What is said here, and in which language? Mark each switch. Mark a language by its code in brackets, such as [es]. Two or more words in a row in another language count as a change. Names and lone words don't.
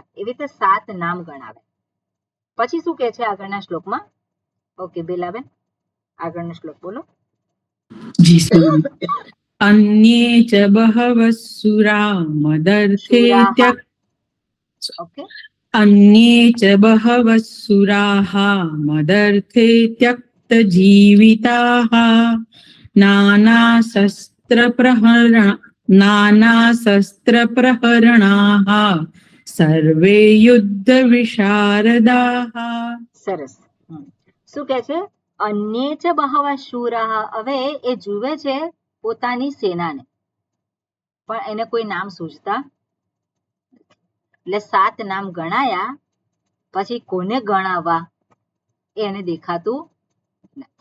[gu] એવી રીતે 7 નામ ગણાવે. પછી શું કે છે આગળના શ્લોકમાં? ઓકે બેલાબેન, આગળનો શ્લોક બોલો. જી સર. [sa] अन्ये च बहवः सुरा मदर्थे [gu] સુરાહા. ઓકે, [sa] अन्ये च बहवः सुराः मदर्थे त्यक्तजीविताः नानाशस्त्रप्रहरणाः सर्वे युद्धविशारदाः. [gu] સરસ. શું કે છે? [sa] अन्ये च बहवः शूराः. [gu] હવે એ જુએ છે પોતાની સેનાને, પણ એને કોઈ નામ સૂઝતા. એટલે 7 નામ ગણાયા, પછી કોને ગણાવવા એને દેખાતું નથી.